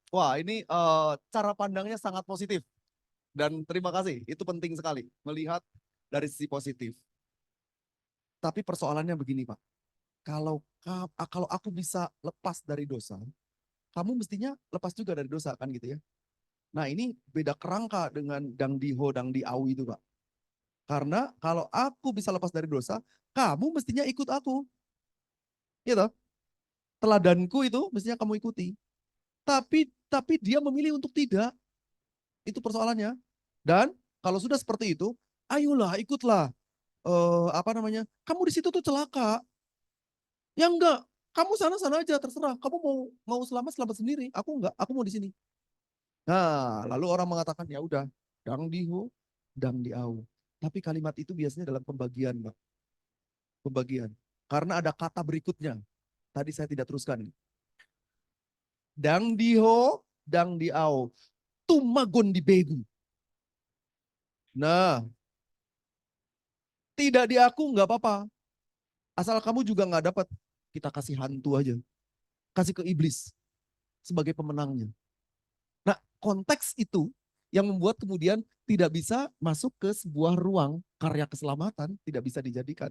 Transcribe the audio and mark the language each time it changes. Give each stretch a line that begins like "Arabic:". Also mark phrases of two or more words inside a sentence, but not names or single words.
Indonesian: Wah, ini cara pandangnya sangat positif. Dan terima kasih, itu penting sekali melihat dari sisi positif. Tapi persoalannya begini Pak, kalau aku bisa lepas dari dosa, kamu mestinya lepas juga dari dosa kan gitu ya. Nah ini beda kerangka dengan
Batak Toba: dang diho, dang diau
Indonesian: itu Pak. Karena kalau aku bisa lepas dari dosa, kamu mestinya ikut aku. Gitu. Teladanku itu mestinya kamu ikuti. Tapi dia memilih untuk tidak. Itu persoalannya. Dan kalau sudah seperti itu, ayolah ikutlah. Apa namanya? Kamu di situ tuh celaka. Ya enggak, kamu sana-sana aja terserah. Kamu mau selamat sendiri. Aku enggak, aku mau di sini. Nah, lalu orang mengatakan ya udah,
Batak Toba: dang diho, dang diau.
Indonesian: Tapi kalimat itu biasanya dalam pembagian, Mbak. Pembagian. Karena ada kata berikutnya. Tadi saya tidak teruskan.
Batak Toba: Dang diho, dang diau. Tumagon di begu.
Indonesian: Nah, tidak di aku nggak apa-apa. Asal kamu juga nggak dapat, kita kasih hantu aja. Kasih ke iblis sebagai pemenangnya. Nah, konteks itu yang membuat kemudian tidak bisa masuk ke sebuah ruang karya keselamatan, tidak bisa dijadikan.